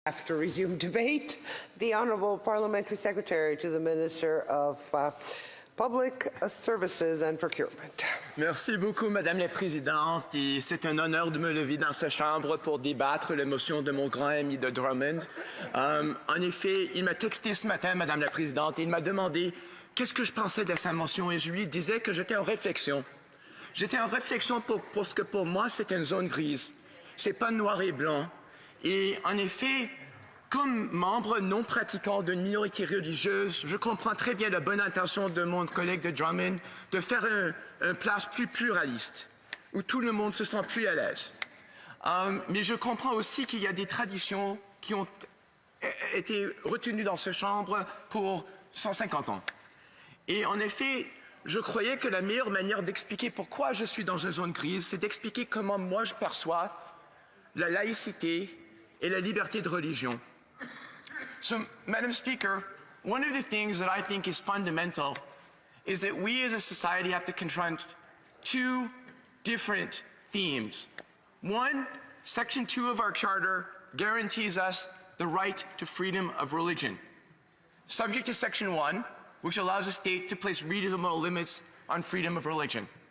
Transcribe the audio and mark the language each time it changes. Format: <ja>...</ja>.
<en>After resumed debate, the Honourable Parliamentary Secretary to the Minister of Public Services and Procurement.</en> <fr>Merci beaucoup, Madame la Présidente. Et c'est un honneur de me lever dans sa chambre pour débattre la motion de mon grand ami de Drummond. En effet, il m'a texté ce matin, Madame la Présidente, et il m'a demandé qu'est-ce que je pensais de sa motion. Et je lui disais que j'étais en réflexion. J'étais en réflexion parce que pour moi, c'est une zone grise. C'est pas noir et blanc. Et en effet, comme membre non pratiquant d'une minorité religieuse, je comprends très bien la bonne intention de mon collègue de Drummond de faire une place plus pluraliste, où tout le monde se sent plus à l'aise. Mais je comprends aussi qu'il y a des traditions qui ont été retenues dans cette chambre pour 150 ans. Et en effet, je croyais que la meilleure manière d'expliquer pourquoi je suis dans une zone grise, c'est d'expliquer comment moi je perçois la laïcité et la liberté de religion.</fr> <en>So, Madam Speaker, one of the things that I think is fundamental is that we as a society have to confront two different themes. One, Section 2 of our Charter guarantees us the right to freedom of religion, subject to Section 1, which allows a state to place reasonable limits on freedom of religion.</en>